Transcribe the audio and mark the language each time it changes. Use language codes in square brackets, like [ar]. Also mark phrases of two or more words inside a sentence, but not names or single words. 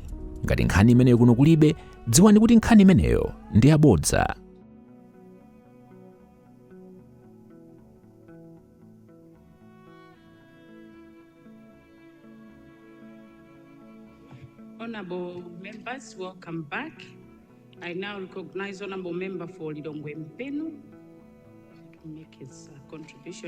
[ny] Ngati nkhani imeneyo kuno kulibe, dziwani kuti nkhani imeneyo ndi yabodza. [en] Honorable members, welcome back. I now recognize Honorable Member for Lilongwe Mpenu to make his contribution.